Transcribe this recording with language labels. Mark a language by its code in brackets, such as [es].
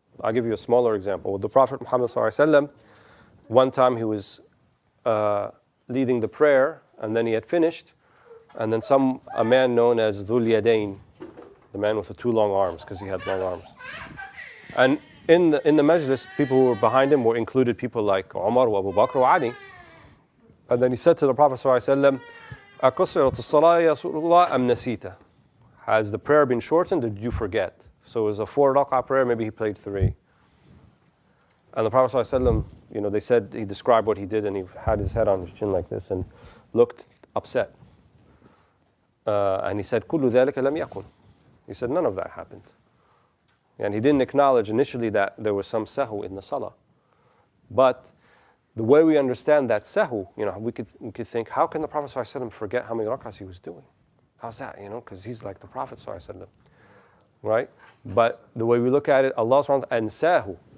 [en] I'll give you a smaller example. With the Prophet Muhammad sallallahu alaihi wasallam, one time he was leading the prayer, and then he had finished, and then a man known as Dhul Yadayn, the man with the two long arms, because he had long arms. And in the majlis, people who were behind him were included people like Umar, Abu Bakr, or Ali. And then he said to the Prophet [ar] ﷺ, أَقَصِرَتِ الصَّلَاةِ يَا رَسُولَ اللَّهِ أَمْ نَسِيتَ? [en] Has the prayer been shortened or did you forget? So it was a 4 rak'ah prayer, maybe he played 3. And the Prophet ﷺ, they said, he described what he did and he had his head on his chin like this and looked upset. And he said, [ar] كُلُّ ذَلِكَ لَمْ يَكُنْ. [en] He said, none of that happened. And he didn't acknowledge initially that there was some sahu in the salah. But the way we understand that sahu, we could think, how can the Prophet ﷺ forget how many rak'ahs he was doing? How's that? Because he's like the Prophet ﷺ, right? But the way we look at it, Allah subhanahu wa ta'ala ansahu.